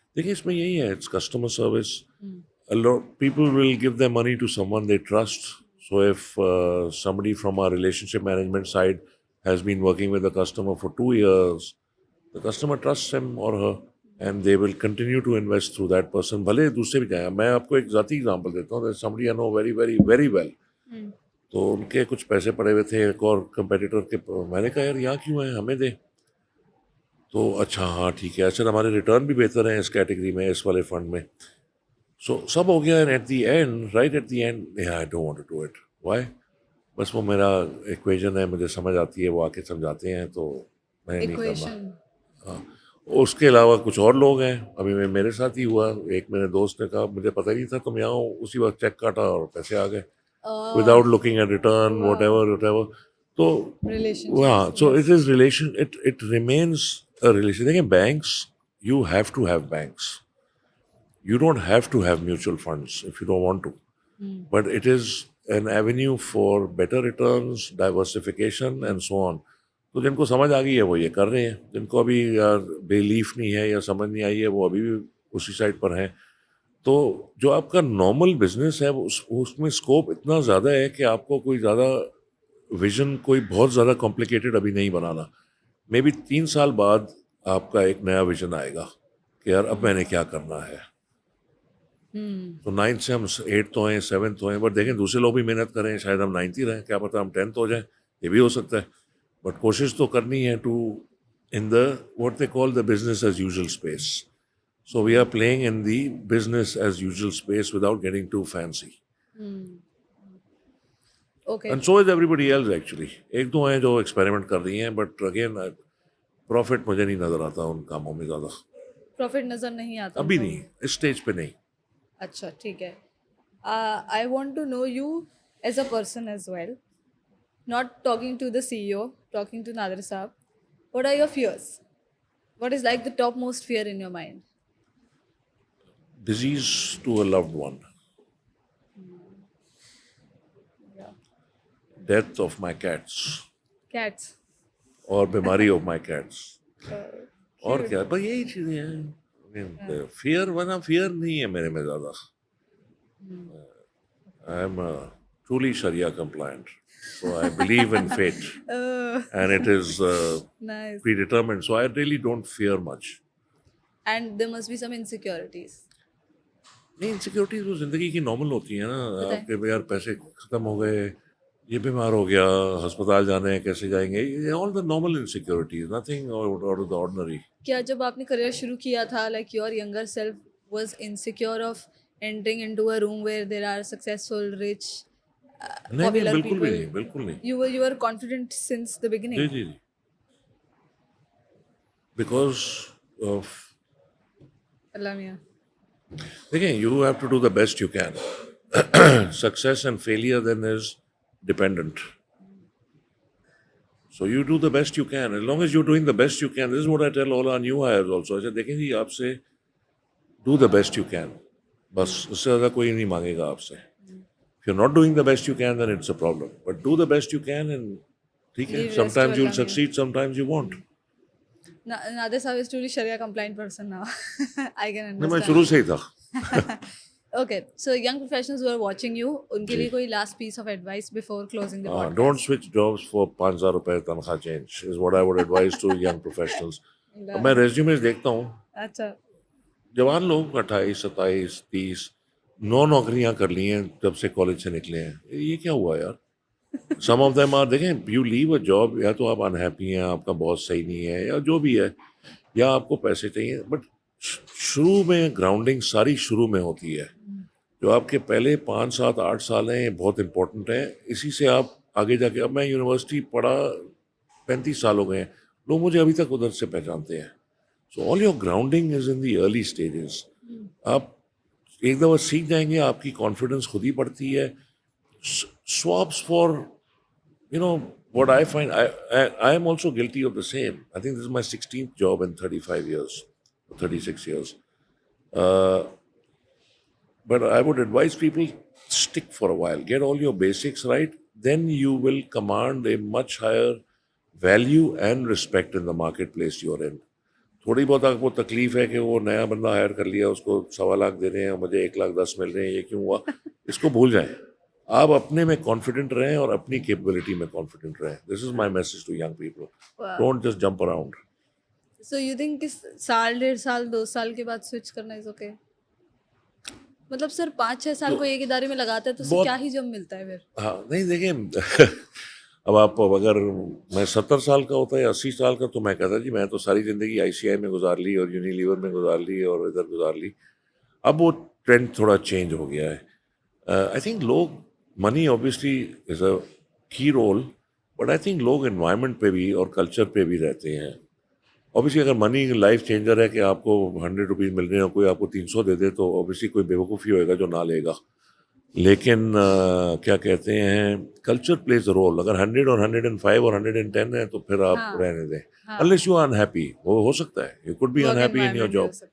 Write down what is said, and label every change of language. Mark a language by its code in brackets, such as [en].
[ur] دیکھیے اس میں یہی ہے، [en] It's customer service. People will give their money to someone they trust. So if somebody from our relationship management side has been working with the customer for 2 years, the customer trusts him or her and they will continue to invest through that person. [ur] بھلے دوسرے بھی جائیں. میں آپ کو ایک ذاتی example دیتا ہوں. [en] There's somebody I know very very very well. [ur] تو ان کے کچھ پیسے پڑے ہوئے تھے ایک اور کمپیٹیٹر کے. میں نے کہا یار یہاں کیوں ہیں، ہمیں دے. تو اچھا ہاں ٹھیک ہے، اچھا ہمارے ریٹرن بھی بہتر ہیں اس کیٹیگری میں، اس والے فنڈ میں. سو سب ہو گیا. [en] And at the end, right at the end, I don't want to do it. Why? [ur] بس وہ میرا ایکویژن ہے، مجھے سمجھ آتی ہے، وہ آ کے سمجھاتے ہیں تو میں نہیں کرنا. [en] Equation. [ur] ہاں. اس کے علاوہ کچھ اور لوگ ہیں. ابھی میرے ساتھ ہی ہوا، ایک میرے دوست نے کہا مجھے پتہ ہی نہیں تھا، تم یہاں ہو. اسی وقت چیک کاٹا اور پیسے آ گئے [en] Without looking at return whatever. [ur] تو ہاں، [en] So it is relation, it remains relation. [ur] دیکھیں [en] Banks, you have to have banks. You don't have to have mutual funds if you don't want to. But it is an avenue for better returns, diversification and so on. [ur] تو جن کو سمجھ آ گئی ہے وہ یہ کر رہے ہیں. جن کو ابھی بلیف نہیں ہے یا سمجھ نہیں آئی ہے وہ ابھی بھی اسی سائڈ پر ہیں. تو جو آپ کا نارمل بزنس ہے اس میں اسکوپ اتنا زیادہ ہے کہ آپ کو کوئی زیادہ ویژن کوئی بہت زیادہ کمپلیکیٹڈ ابھی نہیں بنانا. مے بی 3 سال بعد آپ کا ایک نیا ویژن آئے گا کہ یار اب میں نے کیا کرنا ہے. تو 9 سے ہم 8 تو ہیں، 7 تو ہیں. بٹ دیکھیں دوسرے لوگ بھی محنت کریں، شاید ہم 9 ہی رہیں، کیا پتہ ہم 10 ہو جائیں، یہ بھی ہو سکتا ہے. بٹ کوشش تو کرنی ہے [en] To in the what they call the business as usual space. So we are playing in the business as usual space without getting too fancy. Okay. And so is everybody else actually. [ur] ایک دو ہیں جو experiment کر رہی ہیں، but again profit مجھے نہیں نظر آتا ان کاموں میں زیادہ. پروفٹ نظر نہیں آتا ابھی نہیں، اس اسٹیج پہ نہیں. اچھا ٹھیک ہے. [en] I want to know you as a person as well. Not talking to the CEO, talking to Nadir Saab. What are your fears? What is like the topmost fear in your mind? Disease to a loved one. Yeah. Death of my cats. Cats. [ur] اور بیماری [en] Of my cats. [ur] اور کیا بس یہی چیزیں ہیں. Fair ورنہ fair نہیں ہے میرے میں زیادہ. [en] I am truly شریعہ compliant. So I believe in fate and it is Nice. predetermined. So I really don't fear much. And there must be some insecurities. [ur] نہیں، انسیکیورٹیز وہ زندگی کی نارمل ہوتی ہیں نا. آپ کے یار پیسے ختم ہو گئے، یہ بیمار ہو گیا، ہسپتال جانے ہیں، کیسے جائیں گے، [en] All the normal insecurities, nothing out of the ordinary. [ur] کیا جب آپ نے کریئر شروع کیا تھا [en] like your younger self was insecure of entering into a room where there are successful rich [ur] نہیں نہیں [en] popular [ur] بالکل بھی [en] people? [ur] نہیں بالکل نہیں. [en] You were confident since the [ur] جی [en] beginning. [ur] جی جی because of Allah Mia. دیکھیں [en] You have to do the best you can. Success and failure then is dependent. So you do the best you can. As long as you're doing the best you can, this is what I tell all our new hires also. I say, [ur] دیکھیں جی آپ سے [en] do the best you can. [ur] بس اس سے زیادہ کوئی نہیں مانگے گا آپ سے. [en] If you're not doing the best you can, then it's a problem. But do the best you can and [ur] ٹھیک ہے. [en] Leave rest to Sometimes you'll [ur] Allah Mia. [en] succeed, sometimes you won't. Nader Saab is truly Sharia compliant person now. I can [ur] نہیں میں [en] understand. [ur] شروع سے ہی تھا. [en] Okay, so young professionals who are watching you, [ur] ان کے لیے کوئی [en] last piece of advice before closing the podcast? Don't switch jobs for 5,000 [ur] روپے تنخواہ [en] change is what I would advise to young professionals. [ur] اب میں ریزیومز دیکھتا ہوں اچھا. جوان لوگ 28 27 30 9 نوکریاں کر لی ہیں جب سے کالج سے نکلے ہیں. یہ کیا ہوا یار؟ [en] some of them are دیکھیں you leave a job [ur] یا تو آپ انہیپی ہیں آپ کا باس صحیح نہیں ہے یا جو بھی ہے یا آپ کو پیسے چاہیے. بٹ شروع میں گراؤنڈنگ ساری شروع میں ہوتی ہے. جو آپ کے پہلے 5 7 8 سال ہیں یہ بہت امپورٹنٹ ہیں. اسی سے آپ آگے جا کے اب میں یونیورسٹی پڑھا 35 سال ہو گئے ہیں لوگ مجھے ابھی تک ادھر سے پہچانتے ہیں. [en] So all your grounding is in the early stages. [ur] آپ ایک دفعہ سیکھ جائیں گے آپ کی کانفیڈنس خود ہی بڑھتی ہے. [en] سواپس for you know what I find, I am also guilty of the same. I think this is my 16th job in 35 years, 36 years. But I would advise people, stick for a while, get all your basics right, then you will command a much higher value and respect in the marketplace you're in. [ur] تھوڑی بہت آپ کو تکلیف ہے کہ وہ نیا بندہ ہائر کر لیا اس کو 1.25 دے رہے ہیں مجھے 1,10,000 مل رہے ہیں یہ کیوں ہوا, اس کو بھول جائیں. آپ اپنے میں کانفیڈنٹ رہیں اور اپنی کیپبلٹی میں کانفیڈنٹ رہیں. [en] This is my message to young people. Don't just jump around. So you think [ur] کہ سال 1.5 سال 2 سال کے بعد سوئچ کرنا از اوکے؟ مطلب سر 5-6 سال کو ایک ادارے میں لگاتے ہیں تو اس سے کیا ہی جب ملتا ہے پھر؟ ہاں نہیں دیکھیں اب آپ اگر میں 70 سال کا ہوتا ہے 80 سال کا تو میں کہتا جی میں تو ساری زندگی ICI میں گزار لی اور یونیلیور میں گزار لی اور ادھر گزار لی. اب وہ ٹرینڈ تھوڑا چینج ہو گیا ہے. [en] I think لوگ money obviously is a key role [ur] بٹ آئی تھنک لوگ انوائرمنٹ پہ بھی اور کلچر پہ بھی رہتے ہیں. اوبیسلی اگر منی لائف چینجر ہے کہ آپ کو 100 روپیز مل رہے ہیں اور کوئی آپ کو 300 دے دے تو اوبیسلی کوئی بیوقوفی ہوئے گا جو نہ لے گا. لیکن کیا کہتے ہیں [en] Culture plays a role. [ur] اگر 100 اور 105 اور 110 ہے تو پھر آپ رہنے دیں. [en] unless you are unhappy. [ur] وہ ہو سکتا ہے [en] you could be unhappy in your job.